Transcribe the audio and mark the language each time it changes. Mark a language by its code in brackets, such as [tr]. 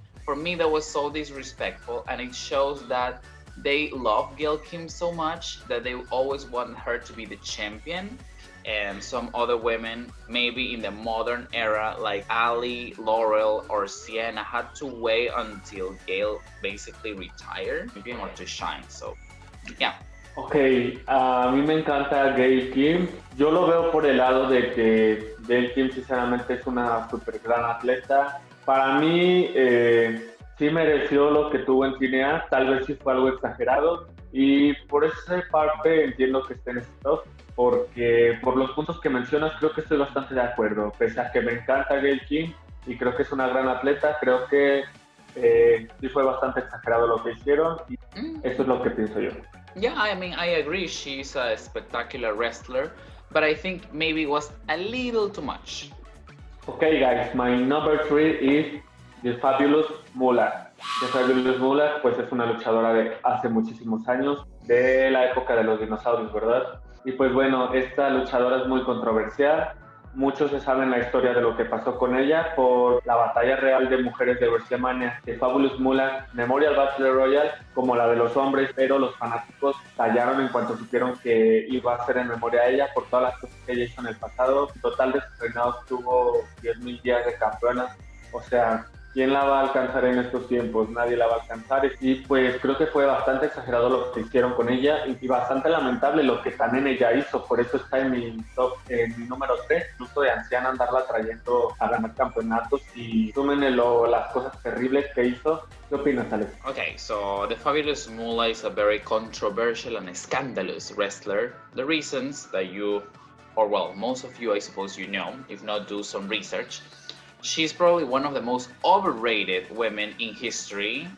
[en] For me, that was so disrespectful, and it shows that they love Gail Kim so much that they always want her to be the champion. And some other women, maybe in the modern era, like Ali, Laurel, or Sienna, had to wait until Gail basically retired, maybe or to shine. So, yeah. [es] Ok, a mí me encanta Gail Kim. Yo lo veo por el lado de que Gail Kim sinceramente es una super gran atleta. Para mí, sí mereció lo que tuvo en TNA, tal vez sí fue algo exagerado. Y por esa parte entiendo que esté en este top, porque por los puntos que mencionas creo que estoy bastante de acuerdo. Pese a que me encanta Gail Kim y creo que es una gran atleta, creo que sí fue bastante exagerado lo que hicieron y eso es lo que pienso yo. [en] Yeah, I mean, I agree. She's a spectacular wrestler, but I think maybe it was a little too much. Okay, guys, my number 3 is The Fabulous Mullet. [es] The Fabulous Mullet, pues es una luchadora de hace muchísimos años, de la época de los dinosaurios, ¿verdad? Y pues bueno, esta luchadora es muy controversial. Muchos se saben la historia de lo que pasó con ella por la batalla real de mujeres de WrestleMania. The Fabulous Mullet Memorial Battle Royale, como la de los hombres, pero los fanáticos tallaron en cuanto supieron que iba a ser en memoria a ella por todas las cosas que ella hizo en el pasado. En total de sus reinados tuvo 10,000 días de campeona. O sea, ¿quién la va a alcanzar en estos tiempos? Nadie la va a alcanzar. Y pues creo que fue bastante exagerado lo que hicieron con ella y bastante lamentable lo que también ella hizo. Por eso está en mi top, en mi número 3. Incluso de anciana andarla trayendo a ganar campeonatos y súmenle las cosas terribles que hizo. ¿Qué opinas, Alex? [en] Okay, so the Fabulous Moolah is a very controversial and scandalous wrestler. The reasons that you, or well, most of you, I suppose you know, if not, do some research. She's probably one of the most overrated women in history.